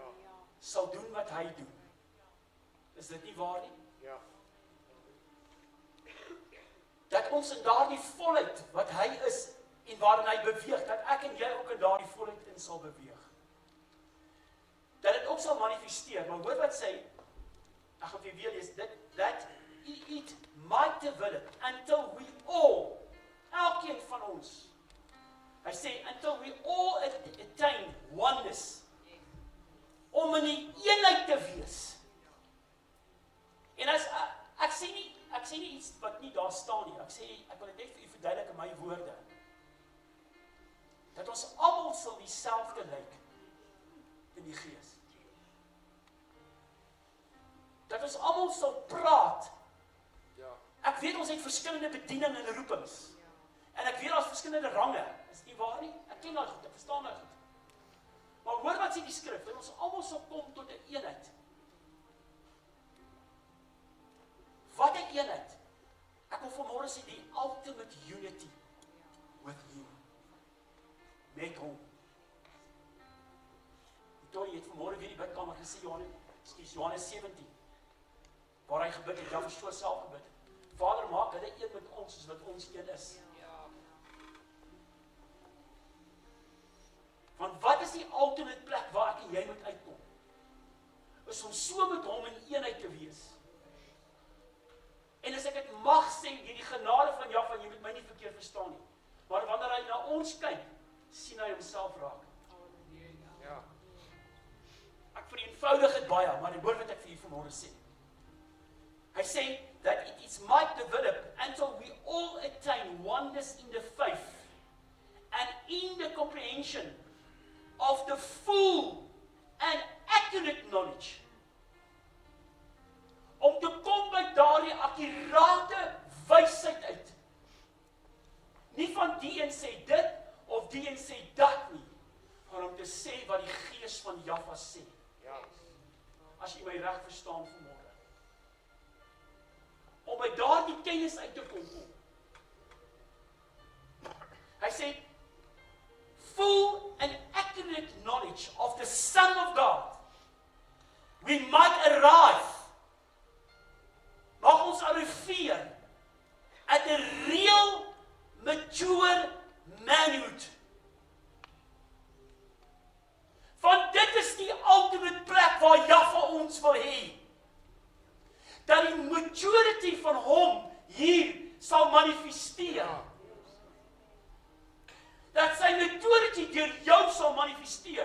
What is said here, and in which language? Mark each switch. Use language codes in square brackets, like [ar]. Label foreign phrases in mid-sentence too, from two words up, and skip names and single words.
[af] Sal doen wat hy doen. Is dit nie waar nie? Ja. Dat ons in daardie volheid wat hy is en waarin hy beweeg, dat ek en jy ook in daardie volheid in sal beweeg. Dat dit ook sal manifesteer, maar hoor wat sê, ek gaan vir weer lees, [en] that it might develop until we all, [af] elkeen van ons, hy sê, [en] until we all attain oneness, [af] om in die eenheid te wees. En as, ek sê nie iets wat nie daar staan nie, ek wil dit net vir u verduidelik in my woorde, dat ons almal sal dieselfde lyk in die gees. Dat ons almal sal praat. Ja. Ek weet ons het verskillende bediening en roepings. En ek weet daar's verskillende range. Is nie waar nie? Ek ken daai goed, ek verstaan daai goed. Maar hoor wat sê die skrif, dat ons almal sal kom tot 'n eenheid. Wat 'n eenheid? Ek wil vanmôre sê die [en] ultimate unity with him. [af] Met hom. Toe het vanmôre weer die bidkamer gesê Johannes 17. Waar hy gebid het, Jahwe so self gebid het. Vader, maak hulle een met ons soos wat ons een is. Want wat is die ultimate plek waar ek en jy moet uitkom? Is om so met hom in eenheid te wees. En as ek dit mag sê, hierdie genade van Jahwe, jy moet my nie verkeerd verstaan nie. Maar wanneer hy na ons kyk, sien hy homself raak. Ja. Ek vereenvoudig dit baie, maar hoor wat ek vir u vanmôre sê. Hy sê [en] that it is might develop until we all attain oneness in the faith and in the comprehension of the full and accurate knowledge. [af] Om te kom by daardie akkurate wysheid uit. sê dit of die een sê dat nie, maar om te sê wat die Gees van Jahwe sê. Ja. As jy my reg verstaan vanmôre. Om by daardie kennis uit te kom. Hy sê, [en] full and accurate knowledge of the Son of God, we might arrive, [af] mag ons arriveer, [en] at a real, mature manhood. [af] Want dit is die ultimate plek waar Jahwe ons wil hê. Dat die maturity van hom hier sal manifesteer. Dat sy maturity deur jou sal manifesteer.